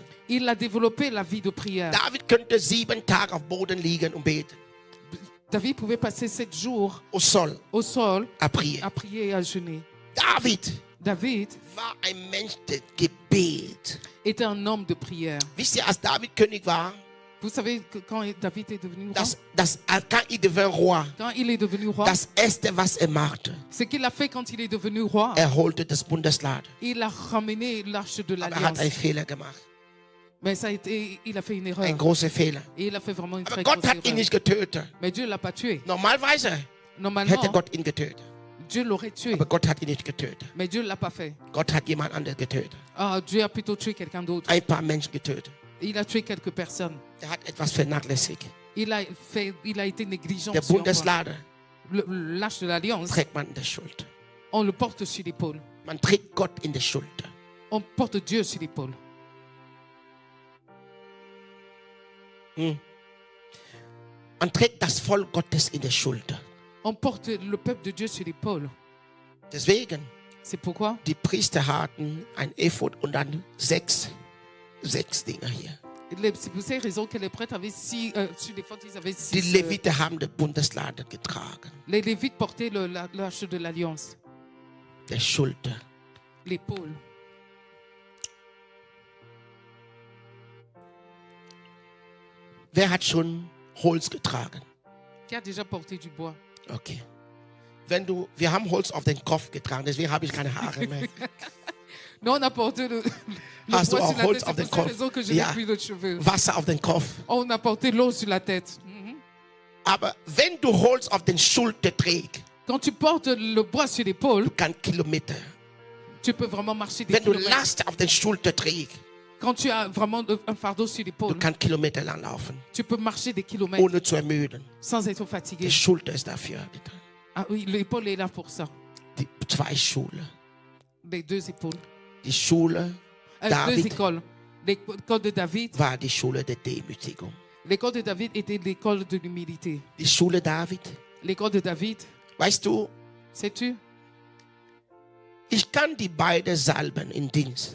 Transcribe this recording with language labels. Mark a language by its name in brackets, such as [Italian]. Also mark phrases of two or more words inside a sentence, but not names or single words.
[French] Il a développé la vie de prière. [German] David könnte 7 Tage auf Boden liegen und beten. [French] David pouvait passer 7 jours Au sol, au sol à prier. à prier et à jeûner. [German] David [French] David [German] war ein Mensch des Gebet. [French] était un homme de prière. [German] Wisst ihr, als David König war, [French] Vous savez que quand David est devenu roi, quand il devint roi, quand il est devenu roi, [German] das erste, was er machte, [French] ce qu'il a fait quand il est devenu roi, [German] er holte das Bundesladen. [French] il a ramené l'arche de [German] Aber er hat [French] l'alliance. [German] einen Fehler gemacht. [French] Mais il a fait une erreur. [German] Ein großer Fehler. [French] Et il a fait vraiment une [German] Aber [French] très [German] Gott [French] grosse [German] hat ihn [French] erreur. [German] nicht getötet. [French] Mais Dieu ne l'a pas tué. [German] Normalerweise [French] Normalement, [German] hätte Gott ihn getötet. [French] Dieu l'aurait tué. [German] Aber Gott hat ihn nicht getötet. [French] Mais Dieu ne l'a pas fait. [German] Gott hat jemand anderes getötet. [French] Ah, Dieu a plutôt tué quelqu'un d'autre. [German] Ein paar Menschen getötet. [French] Il a tué quelques personnes. [German] Er hat etwas vernachlässigt. [French] Il a été négligent. [German] Der [French] sur un point. [German] Bundesladen [French] L'arche de l'alliance, [German] trägt man in der Schulter. [French] on le porte sur l'épaule. [German] Man trägt Gott in der Schulter. [French] On porte Dieu sur l'épaule. [German] Man trägt das Volk Gottes in der Schulter. [French] On porte le peuple de Dieu sur l'épaule. [German] Deswegen, [French] C'est pourquoi [German] die Priester hatten ein Ephod und dann sechs Dinger hier. [French] c'est pour ces raisons que les prêtres avaient sur les fautes, ils avaient [German] Die [French] 6. [German] Leviten haben den Bundesladen getragen. [French] Les Lévites portaient l'arche de l'alliance [German] Der Schulter. [French] l'épaule. [German] Wer hat schon Holz getragen? [French] Qui a déjà porté du bois? [German] Okay. Wir haben Holz auf den Kopf getragen, deswegen habe ich keine Haare mehr. [French] Nous, on a porté le [German] Hast du [French] bois [German] auch [French] sur la [German] Holz [French] tête. [German] auf [French] C'est [German] den [French] pour cette [German] Kopf? [French] raison que je [German] Ja. [French] n'ai plus de cheveux. [German] Wasser auf den Kopf. [French] On a porté l'eau sur la tête. [German] Aber wenn du Holz auf den Schulter trägst, [French] Quand tu portes le bois sur l'épaule, [German] du kannst Kilometer. [French] tu peux vraiment marcher des [German] Wenn du [French] kilomètres. [German] Last auf den Schulter trägst, [French] Quand tu as vraiment un fardeau sur [German] du [French] l'épaule, [German] kannst Kilometer lang laufen, [French] tu peux marcher des kilomètres [German] ohne zu ermüden. [French] sans être fatigué. [German] Die Schulter ist dafür getan. [French] Ah oui, l'épaule est là pour ça. [German] Die zwei Schulen. [French] Les deux épaules. [German] Die Schule [French] Deux [German] David [French] écoles. L'école de David. [German] war die Schule der Demütigung. [French] L'école de David était l'école de l'humilité. [German] Die Schule David, [French] L'école de David, [German] weißt du, [French] sais-tu, [German] ich kann die beiden salben in Dienst.